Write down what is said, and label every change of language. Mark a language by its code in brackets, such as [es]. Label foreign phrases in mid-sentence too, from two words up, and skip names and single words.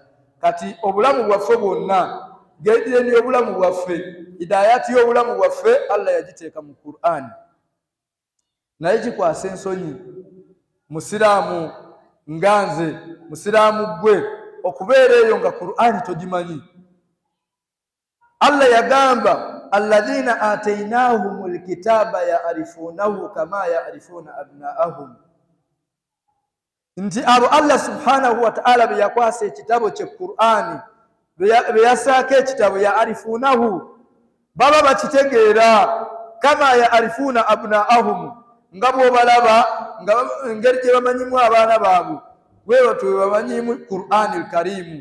[lg] Kati obulamu bwaffe bwonna gedeni obulamu bwaffe, hidayati y'obulamu bwaffe Allah yagiteeka mu Qur'an. Naye kikwasa ensonyi musiraamu nganze, musiraamu gwe, okubeera eyo nga Qur'an togimanyi. [ar] Allah yagamba الذين آتيناهم الكتاب يعرفونه كما يعرفون أبناءهم, [lg] nti abo [ar] الله سبحانه وتعالى [lg] be yakwasa ekitabo kye Qur'ani, be yasaako ekitabo ya'rifunahu, baba bakitegeera, [ar] كما يعرفون أبناءهم, [lg] nga bw'obalaba engeri gye bamanyimu abaana baabwe bwe batyo bwe bamanyimu Qur'an al-Karim.